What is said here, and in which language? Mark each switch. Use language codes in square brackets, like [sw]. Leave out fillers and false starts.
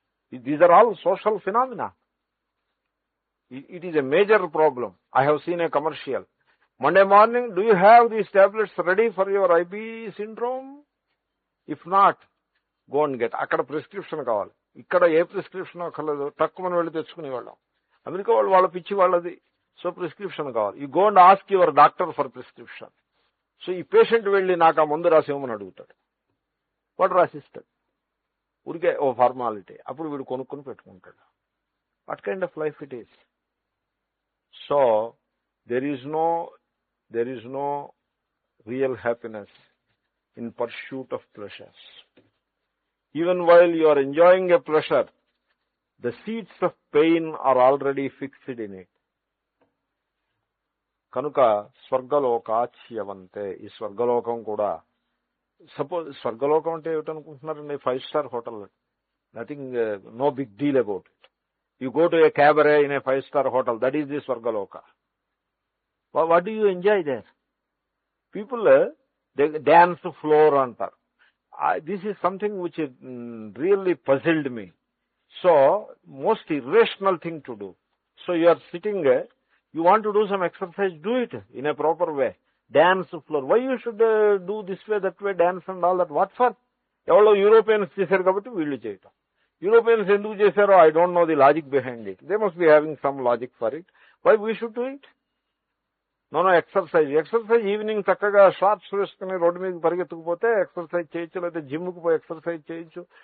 [en] These are all social phenomena. It is a major problem. I have seen a commercial. Monday morning, do you have these tablets ready for your IB syndrome? If not, go and get. [te] అక్కడ prescription కావాలి. ఇక్కడ ఏ prescription అక్కర్లేదు, తక్కువ మనం వెళ్ళి తెచ్చుకునేవాళ్ళం. America వాళ్ళు వాళ్ళ పిచ్చి వాళ్ళది. సో ప్రిస్క్రిప్షన్ కావాలి. [en] You go and ask your doctor for prescription. [te] So ఈ పేషెంట్ వెళ్ళి నాకు ఆ మందు రాసేమని అడుగుతాడు. వాడు రాసిస్తాడు. ఊరికే ఓ ఫార్మాలిటీ. అప్పుడు వీడు కొనుక్కొని పెట్టుకుంటాడు. [en] What kind of life it is? So there is no real happiness in pursuit of pleasures. Even while you are enjoying a pleasure, the seeds of pain are already fixed in it. [te] కనుక స్వర్గలోకాచ్యవంతే, ఈ స్వర్గలోకం కూడా, suppose స్వర్గలోకం అంటే ఏమిటనుకుంటున్నారండి? [en] 5-star hotel, nothing, no big deal about it. You go to a cabaret in a 5-star hotel, that is the స్వర్గలోక. What do you enjoy there? People dance floor [te] అంటారు. [en] This is something which really puzzled me. So most irrational thing to do. So you are sitting, you want to do some exercise, do it in a proper way. Dance floor. Why you should do this way, that way, dance and all that? What for? [te] ఎవరో Europeans చేశారు కాబట్టి వీళ్ళు చేయటం. Europeans ఎందుకు చేశారో [en] I don't know the logic behind it. They must be having some logic for it. Why we should do it? [te] No exercise evening చక్కగా shorts వేసుకుని road మీద పరిగెత్తుకుపోతే ఎక్సర్సైజ్ చేయొచ్చు, లేకపోతే జిమ్కి పోయి ఎక్సర్సైజ్ చేయొచ్చు.